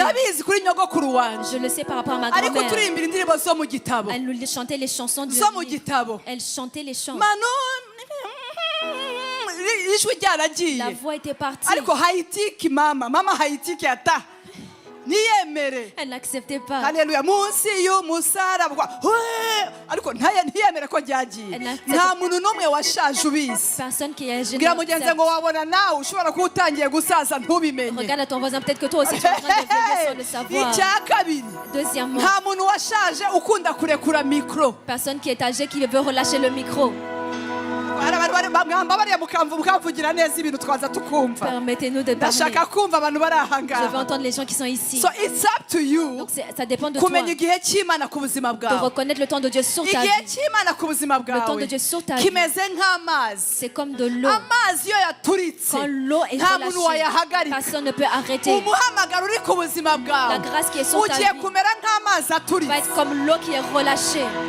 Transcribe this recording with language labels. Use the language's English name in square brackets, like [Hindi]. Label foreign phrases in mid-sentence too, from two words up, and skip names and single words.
[French] Je le sais par rapport à ma grand-mère. Elle nous chantait les chansons du livre. Elle chantait les chants. La voix était partie. Elle n'acceptait pas. Alléluia. [Kinyarwanda] Munsi y'umusaraba. Ariko ntiyemere ko ryagiye. Nta muntu n'umwe washaje ubizi. [French] Personne qui est jeune. [Kinyarwanda] Bwira mugenzi ngo wabona nawe ushobora kuba utangiye gusaza ntubimenye. [French] Regarde à ton voisin, peut-être que toi aussi tu es en train de vieillir sans le savoir. [Kinyarwanda] Icya kabiri. [French] Deuxièmement, [Kinyarwanda] nta muntu washaje ukunda kurekura mikro. [French] Personne qui est âgé qui veut relâcher le micro. Permettez-nous de parler. Je veux entendre les gens qui sont ici. [English] So it's up to you. [French] Donc ça dépend de toi. De reconnaître le temps de Dieu sur ta vie. Le temps de Dieu sur ta vie. C'est comme de l'eau. Quand l'eau est relâchée, personne ne peut arrêter. La grâce qui est sur ta vie va être comme l'eau qui est relâchée.